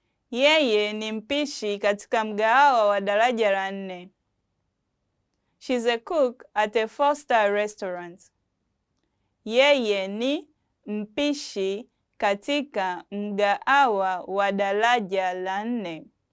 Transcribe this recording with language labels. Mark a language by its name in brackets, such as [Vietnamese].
[Swahili] Yeye ni mpishi katika mgahawa wa daraja la 4. [English] She's a cook at a 4-star restaurant. [Swahili] Yeye ni mpishi katika mgahawa wa daraja la 4.